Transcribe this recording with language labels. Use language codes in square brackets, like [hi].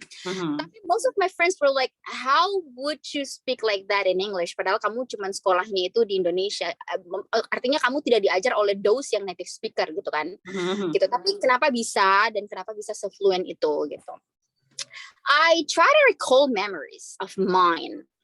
[id] Tapi [en] most of my friends were like, how would you speak like that in English? [id] Padahal kamu cuma sekolahnya itu di Indonesia. Artinya kamu tidak diajar oleh [en] those [id] yang [en] native speaker [id] gitu kan. Gitu. Tapi kenapa bisa dan kenapa bisa se-fluent itu gitu. [en] I try to recall memories of mine.